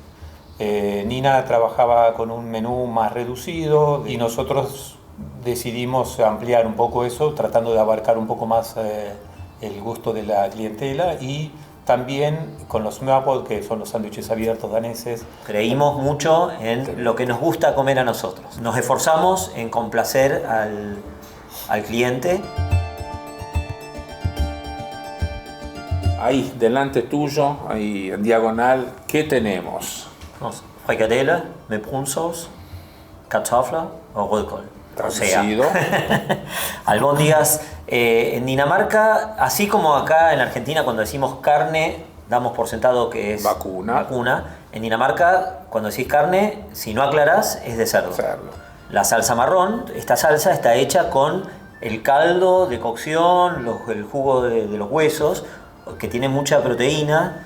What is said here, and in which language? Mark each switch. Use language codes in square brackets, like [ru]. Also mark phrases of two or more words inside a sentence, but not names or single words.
[es] Nina trabajaba con un menú más reducido y nosotros decidimos ampliar un poco eso, tratando de abarcar un poco más el gusto de la clientela, y también con los smørrebrød, que son los sándwiches abiertos daneses. Creímos mucho en lo que nos gusta comer a nosotros. Nos esforzamos en complacer al cliente. Ahí, delante tuyo, ahí en diagonal, ¿qué tenemos? [da] Frikadelle med brunsauce, kartofler og rødkål. [es] Traducido. Albóndigas. En Dinamarca, así como acá en Argentina cuando decimos carne, damos por sentado que es vacuna. En Dinamarca, cuando decís carne, si no aclarás, es de cerdo. La salsa marrón, esta salsa está hecha con el caldo de cocción, el jugo de los huesos, que tiene mucha proteína.